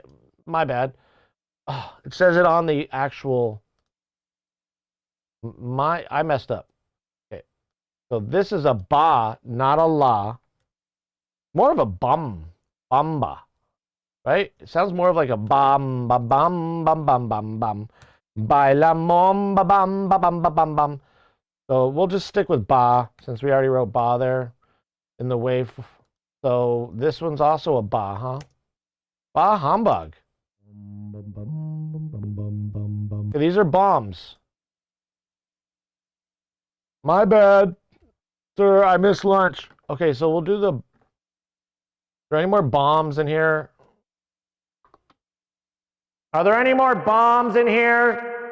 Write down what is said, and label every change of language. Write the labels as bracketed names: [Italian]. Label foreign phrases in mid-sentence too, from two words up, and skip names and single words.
[English] My bad. Oh, it says it on the actual, I messed up. Okay. So this is a ba, not a la. More of a bamba, right? It sounds more of like a bam, ba bam, bam, bam, bam, bam. Baila mom, ba bam, ba bam, ba bam, bam. So we'll just stick with ba, since we already wrote ba there in the wave. So this one's also a ba, huh? Ba humbug. Okay, these are bombs. My bad, sir, I missed lunch. Okay, so we'll do the... Are there any more bombs in here? Are there any more bombs in here?